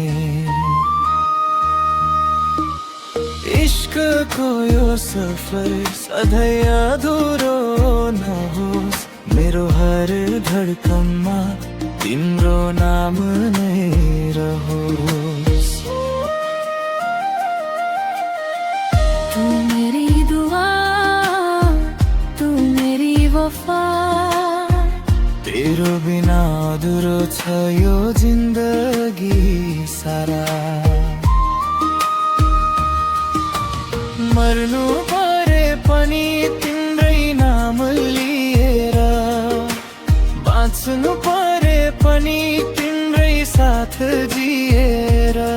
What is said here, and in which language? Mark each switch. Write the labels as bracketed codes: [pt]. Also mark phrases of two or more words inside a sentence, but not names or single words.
[ne] इश्कको यो सफर सधैँ अधुरो नहोस्, मेरो हर धडकनमा तिम्रो नाम नै रहोस्। [hi] तू मेरी दुआ, तू मेरी वफा, [ne] तेरो बिना अधुरो छ यो जिन्दगी सारा। मर्नु परे पनि तिम्रै नाम लिएर, बाँच्नु परे पनि तिम्रै साथ जिएर।